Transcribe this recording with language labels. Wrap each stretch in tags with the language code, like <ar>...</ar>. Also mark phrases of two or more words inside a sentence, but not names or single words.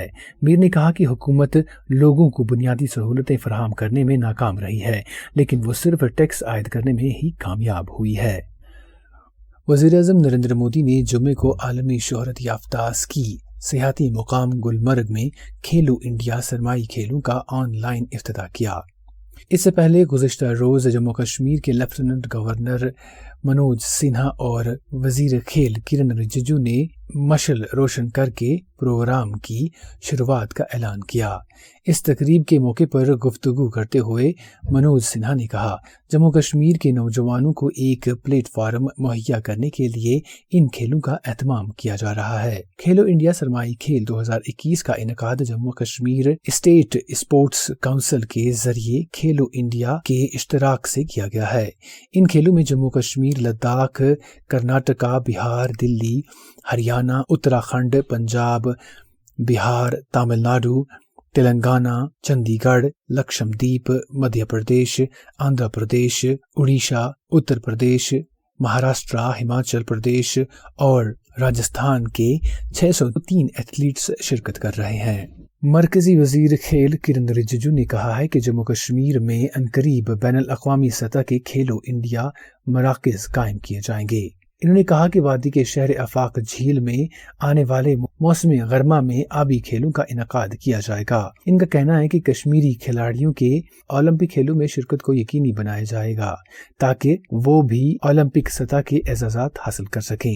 <ur>میر نے کہا کہ حکومت لوگوں کو بنیادی سہولتیں فراہم کرنے میں ناکام رہی ہے لیکن وہ صرف ٹیکس عائد کرنے میں ہی کامیاب ہوئی ہے۔ وزیر اعظم نریندر مودی نے جمعے کو عالمی شہرت یافتہ اسکی سیاحتی مقام گلمرگ میں کھیلو انڈیا سرمائی کھیلوں کا آن لائن افتتاح کیا۔ اس سے پہلے گزشتہ روز جموں کشمیر کے لیفٹیننٹ گورنر منوج سنہا اور وزیر کھیل کرن رجیجو نے مشعل روشن کر کے پروگرام کی شروعات کا اعلان کیا۔ اس تقریب کے موقع پر گفتگو کرتے ہوئے منوج سنہا نے کہا، جموں کشمیر کے نوجوانوں کو ایک پلیٹ فارم مہیا کرنے کے لیے ان کھیلوں کا اہتمام کیا جا رہا ہے۔ کھیلو انڈیا سرمائی کھیل 2021 کا انعقاد جموں کشمیر اسٹیٹ اسپورٹس کونسل کے ذریعے کھیلو انڈیا کے اشتراک سے کیا گیا ہے۔ ان کھیلوں میں جموں کشمیر، لداخ، کرناٹکا، بہار، دلی، ہریانہ، اتراکھنڈ، پنجاب، بہار، تامل ناڈو، تلنگانہ، چندی گڑھ، لکشمدیپ، مدھیہ پردیش، آندھرا پردیش، اڑیسہ، اتر پردیش، مہاراشٹر، ہماچل پردیش اور راجستھان کے 603 ایتھلیٹس شرکت کر رہے ہیں۔ مرکزی وزیر کھیل کرن رجیجو نے کہا ہے کہ جموں کشمیر میں عنقریب بین الاقوامی سطح کے کھیلو انڈیا مراکز قائم کیے جائیں گے۔ انہوں نے کہا کہ وادی کے شہر آفاق جھیل میں آنے والے موسم گرما میں آبی کھیلوں کا انعقاد کیا جائے گا۔ ان کا کہنا ہے کہ کشمیری کھلاڑیوں کے اولمپک کھیلوں میں شرکت کو یقینی بنایا جائے گا تاکہ وہ بھی اولمپک سطح کے اعزازات حاصل کر سکیں۔</ur>